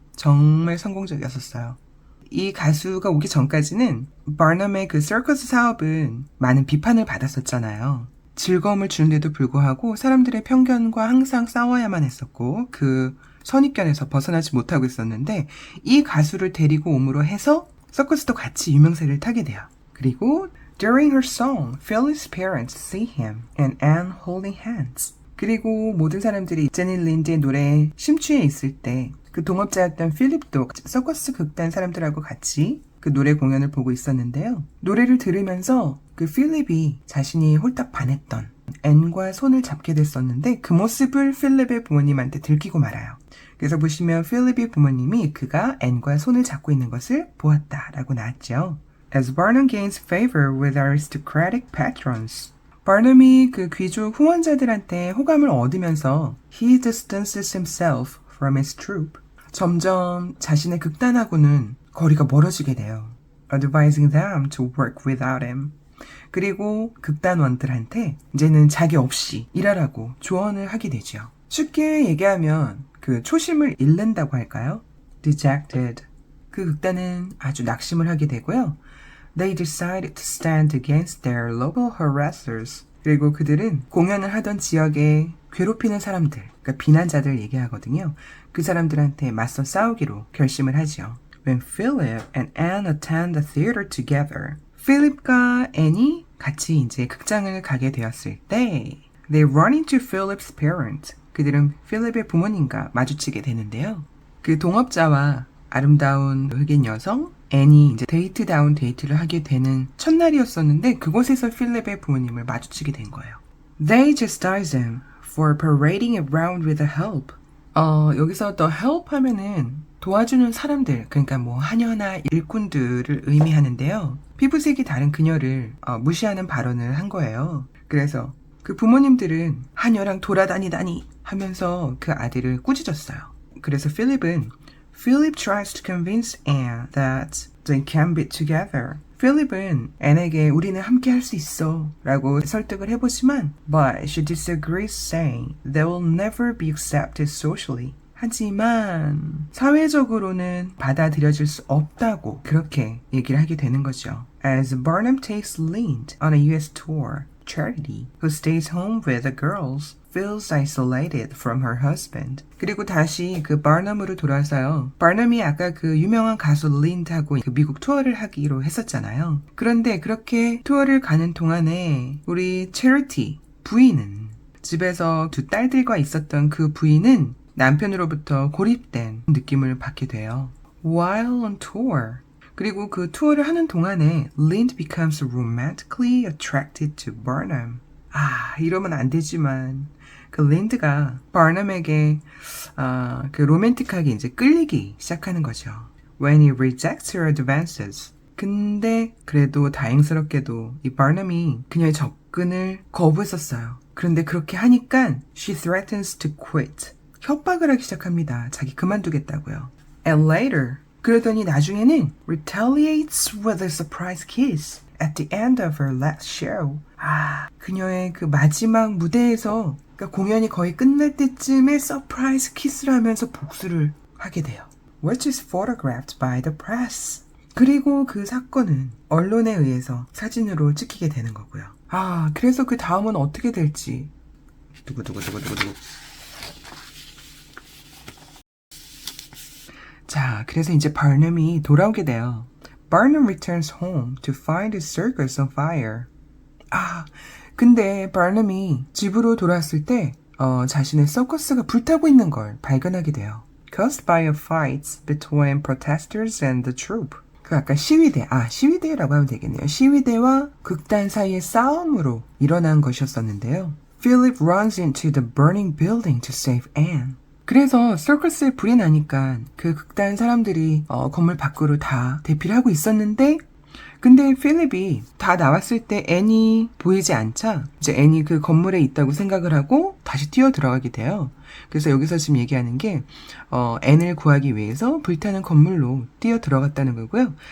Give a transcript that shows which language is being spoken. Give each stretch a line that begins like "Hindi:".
Korean: 정말 성공적이었었어요. 이 가수가 오기 전까지는 바넘의 그 서커스 사업은 많은 비판을 받았었잖아요. 즐거움을 주는데도 불구하고 사람들의 편견과 항상 싸워야만 했었고 그 선입견에서 벗어나지 못하고 있었는데, 이 가수를 데리고 옴으로 해서 서커스도 같이 유명세를 타게 돼요. 그리고
English: During her song, Philip's parents see him and Anne holding hands.
Korean: 그리고 모든 사람들이 제니 린드의 노래에 심취해 있을 때 그 동업자였던 필립도 서커스 극단 사람들하고 같이 그 노래 공연을 보고 있었는데요. 노래를 들으면서 그 필립이 자신이 홀딱 반했던 앤과 손을 잡게 됐었는데, 그 모습을 필립의 부모님한테 들키고 말아요. 그래서 보시면 필립의 부모님이 그가 앤과 손을 잡고 있는 것을 보았다라고 나왔죠.
English: As Barnum gains favor with aristocratic patrons.
Korean: 바넘이 그 귀족 후원자들한테 호감을 얻으면서
English: he distances himself from his troupe.
Korean: 점점 자신의 극단하고는 거리가 멀어지게 돼요.
English: Advising them to work without him.
Korean: 그리고 극단원들한테 이제는 자기 없이 일하라고 조언을 하게 되죠. 쉽게 얘기하면 그 초심을 잃는다고 할까요?
English: Dejected.
Korean: 그 극단은 아주 낙심을 하게 되고요.
English: They decided to stand against their local harassers.
Korean: 그리고 그들은 공연을 하던 지역에 괴롭히는 사람들, 그러니까 비난자들 얘기하거든요. 그 사람들한테 맞서 싸우기로 결심을 하죠.
English: When Philip and Anne attend the theater together.
Korean: 필립과 앤이 같이 이제 극장을 가게 되었을 때
English: They run into Philip's parents.
Korean: 그들은 필립의 부모님과 마주치게 되는데요. 그 동업자와 아름다운 흑인 여성 앤이 이제 데이트다운 데이트를 하게 되는 첫날이었었는데, 그곳에서 필립의 부모님을 마주치게 된 거예요.
English: They chastise him for parading around with the help.
Korean: 여기서 the help 하면은 도와주는 사람들, 그러니까 뭐 하녀나 일꾼들을 의미하는데요. 피부색이 다른 그녀를 무시하는 발언을 한 거예요. 그래서 그 부모님들은 하녀랑 돌아다니다니 하면서 그 아들을 꾸짖었어요. 그래서
English: Philip tries to convince Anne that they can be together.
Korean: 필립은 앤에게 우리는 함께 할 수 있어 라고 설득을 해보지만
English: but she disagrees saying they will never be accepted socially.
Korean: 하지만 사회적으로는 받아들여질 수 없다고 그렇게 얘기를 하게 되는 거죠.
English: As Barnum takes Lind on a US tour, Charity, who stays home with the girls, feels isolated from her husband.
Korean: 그리고 다시 그 바넘으로 돌아서요. 바넘이 아까 그 유명한 가수 린드하고 그 미국 투어를 하기로 했었잖아요. 그런데 그렇게 투어를 가는 동안에 우리 체리티 부인은 집에서 두 딸들과 있었던 그 부인은 남편으로부터 고립된 느낌을 받게 돼요.
English: While on tour.
Korean: 그리고 그 투어를 하는 동안에
English: Lind becomes romantically attracted to Barnum.
Korean: 이러면 안 되지만 그 린드가 바넘에게 그 로맨틱하게 이제 끌리기 시작하는 거죠.
English: When he rejects her advances.
Korean: 근데 그래도 다행스럽게도 이 바넘이 그녀의 접근을 거부했었어요. 그런데 그렇게 하니까
English: she threatens to quit.
Korean: 협박을 하기 시작합니다. 자기 그만두겠다고요.
English: And later,
Korean: 그러더니 나중에는
English: retaliates with a surprise kiss at the end of her last show.
Korean: 그녀의 그 마지막 무대에서 그러니까 공연이 거의 끝날 때쯤에 서프라이즈 키스를 하면서 복수를 하게 돼요.
English: Which is photographed by the press.
Korean: 그리고 그 사건은 언론에 의해서 사진으로 찍히게 되는 거고요. 그래서 그 다음은 어떻게 될지. 두구두구두구두구두구. 자, 그래서 이제 바넘이 돌아오게 돼요.
English: Barnum returns home to find his circus on fire.
Korean: 근데 바넘이 집으로 돌아왔을 때 자신의 서커스가 불타고 있는 걸 발견하게 돼요.
English: Caused by a fight between protesters and the troupe.
Korean: 그 아까 시위대라고 하면 되겠네요. 시위대와 극단 사이의 싸움으로 일어난 것이었었는데요.
English: Philip runs into the burning building to save Anne.
Korean: 그래서 서커스에 불이 나니까 그 극단 사람들이 건물 밖으로 다 대피를 하고 있었는데 근데 필립이 다 나왔을 때 앤이 보이지 않자 이제 앤이 그 건물에 있다고 생각을 하고 다시 뛰어 들어가게 돼요. 그래서 여기서 지금 얘기하는 게 앤을 구하기 위해서 불타는 건물로 뛰어 들어갔다는 거고요.